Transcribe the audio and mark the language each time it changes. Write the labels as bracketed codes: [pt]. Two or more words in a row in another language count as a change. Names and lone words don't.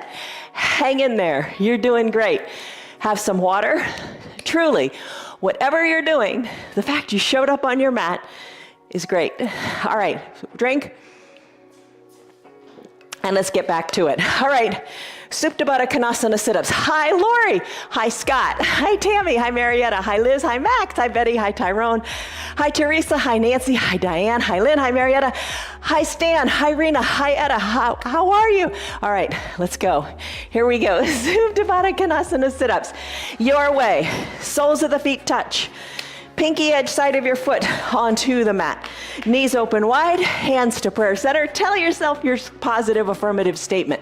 [en] Hang in there. You're doing great. Have some water. Truly, whatever you're doing, the fact you showed up on your mat is great. All right, drink. And let's get back to it. All right, Supta Baddha Konasana sit-ups. Hi, Lori. Hi, Scott. Hi, Tammy. Hi, Marietta. Hi, Liz. Hi, Max. Hi, Betty. Hi, Tyrone. Hi, Teresa. Hi, Nancy. Hi, Diane. Hi, Lynn. Hi, Marietta. Hi, Stan. Hi, Rena. Hi, Etta. How are you? All right, let's go. Here we go. Supta Baddha Konasana sit-ups. Your way. Soles of the feet touch. Pinky edge side of your foot onto the mat. Knees open wide, hands to prayer center. Tell yourself your positive affirmative statement.